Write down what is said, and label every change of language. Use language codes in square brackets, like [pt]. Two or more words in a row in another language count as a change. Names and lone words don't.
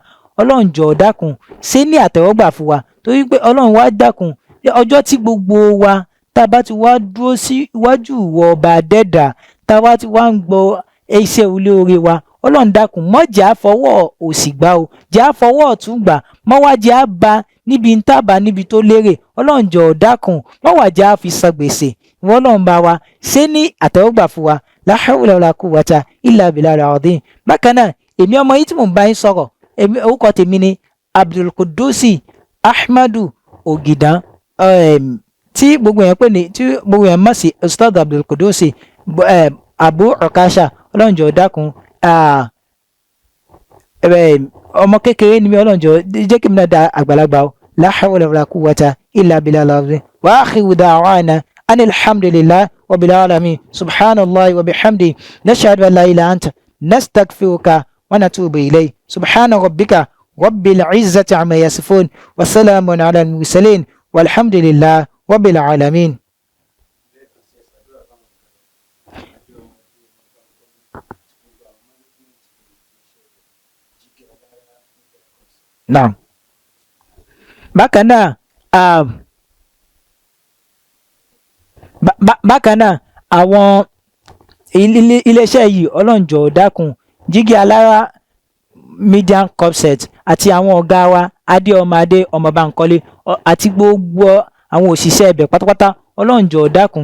[yo] Ọlọ́run jọ̀ọ́ dákun ṣe ní àtẹ́wọ́gbà fún wa torí pé Ọlọ́run wá dákun ọjọ́ tí gbogbo wa tá a bá ti wá dúró sí iwájú ìwọ ọba adẹ́dà tá a bá ti wá ń gbọ́ iṣẹ́ olóore wa ọlọ́run dákun mọ́ jẹ́ àfọwọ́ òsì gbà o jẹ́ àfọwọ́ ọ̀tún gbà mọ́ wá jẹ́ àbá níbi ń tàbá níbi tó lérè ọlọ́run jọ̀ọ́ dákun mọ́ wá jẹ́ àfi san gbèsè ìwọ ọlọ́run bá wa ṣé ní àtẹ́wọ́gbà fún wa [ar] لا حول ولا قوة إلا بالله العظيم. [yo] bákan náà èmi ọmọ yìí tí mò ń bá yín sọ̀rọ̀ orúkọ tèmi ni Abdulqudusi Ahmadu Ogidan tí gbogbo yẹn pè ní tí gbogbo yẹn mọ̀ sí Ustaz Abdulqudusi Abu Okasha ọlọ́run jọ̀ọ́ dákun ọmọ kékeré ni mi ọlọ́run jọ̀ọ́ jẹ́ kí mi náà da àgbàlagbà o [ar] لا حول ولا قوة إلا بالله العظيم. وآخر دعوانا أن الحمد لله رب العالمين سبحان الله وبحمده نشهد أن لا إله إلا أنت نستغفرك ونتوب إليه سبحان ربك رب العزة عما يصفون وسلام على المرسلين والحمد لله رب العالمين. [yo] نعم bákan náà àwọn iléeṣẹ́ yìí ọlọ́run jọ̀ọ́ dákun Jígí Alára Media Corpset àti àwọn ọ̀gá wa Adé ọmọ Bánkọ́lé àti gbogbo àwọn òṣìṣẹ́ ibẹ̀ pátápátá ọlọ́run jọ̀ọ́ dákun